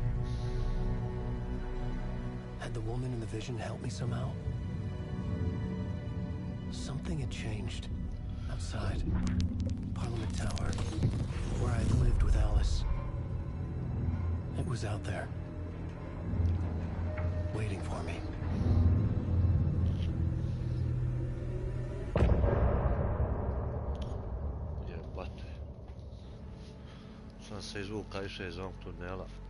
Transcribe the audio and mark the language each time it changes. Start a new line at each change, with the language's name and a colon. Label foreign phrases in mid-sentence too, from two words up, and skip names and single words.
English: Had the woman in the vision helped me somehow? Something had changed. Outside. Parliament Tower. Where I'd lived with Alice. It was out there. Waiting for me.
Croatian: Jebate. Sam se izvuka išao iz ovog tunela.